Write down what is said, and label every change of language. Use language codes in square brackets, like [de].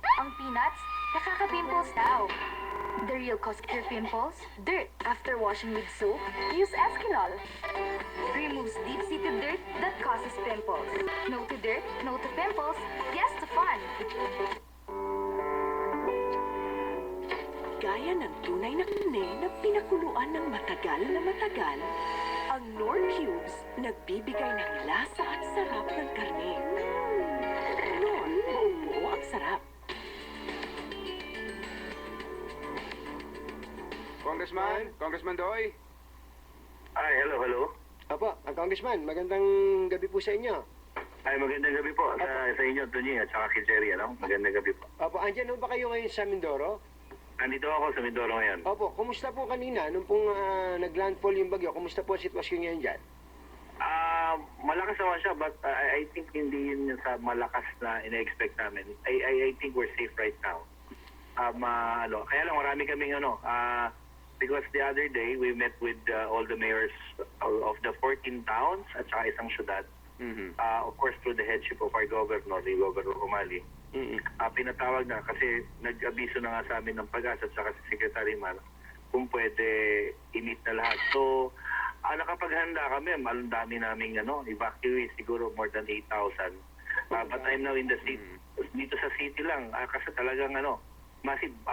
[tl] Ang peanuts, nakaka-pimples daw. [en] The real cause of your pimples? Dirt. After washing with soap, use Eskinol. Removes deep-seated dirt that causes pimples. No to dirt, no to pimples, yes to fun. [tl] Gaya ng tunay na kune na pinakuluan ng matagal na matagal, Ang Knorr Cubes, nagbibigay ng lasa at sarap ng karne. Knorr, buong-buo ang sarap. Congressman Doy. Ay, hello. Apo, Congressman, magandang gabi po sa inyo. Ay, magandang gabi po sa inyo, Tony, at saka kay Jerry, ano? Magandang gabi po. Opo, andyan ho ba kayo ngayon sa Mindoro? Nandito ako sa Mindoro ngayon. Opo, kumusta po kanina nung pong naglandfall yung bagyo? Kumusta po ang sitwasyon ngayon dyan? Malakas naman siya, [en] but I think [tl] hindi yun sa malakas na ina-expect namin. [en] I think we're safe right now. [tl] Kaya lang marami kaming [en] because the other day we met with all the mayors of the 14 towns [tl] at saka isang syudad. [en] Of course, through the headship of our governor, the Governor Umali. [tl] Pinatawag na kasi nag-abiso na nga sa amin ng Pag-asa at saka si Secretary Mar kung pwede i-meet na lahat. So, nakapaghanda kami. Ang dami naming evacuees, siguro [en] more than 8,000. But I'm now in the city. [tl] Dito sa city lang. Kasi talagang massive.